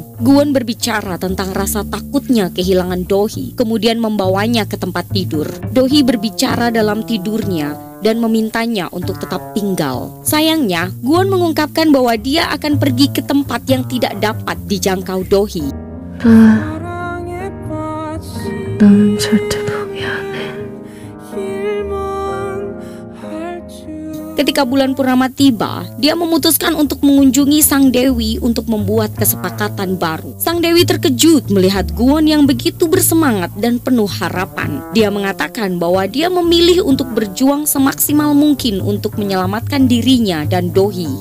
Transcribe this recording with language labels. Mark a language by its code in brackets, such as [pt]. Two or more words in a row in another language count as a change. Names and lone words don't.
[id] Guwon berbicara tentang rasa takutnya kehilangan Dohee, kemudian membawanya ke tempat tidur. Dohee berbicara dalam tidurnya dan memintanya untuk tetap tinggal. Sayangnya, Guwon mengungkapkan bahwa dia akan pergi ke tempat yang tidak dapat dijangkau Dohee. [ko] 사랑에 빠진 나는 절대 포기 안 해. 일만 할 줄. [id] Ketika bulan purnama tiba, dia memutuskan untuk mengunjungi Sang Dewi untuk membuat kesepakatan baru. Sang Dewi terkejut melihat Guwon yang begitu bersemangat dan penuh harapan. Dia mengatakan bahwa dia memilih untuk berjuang semaksimal mungkin untuk menyelamatkan dirinya dan Dohee.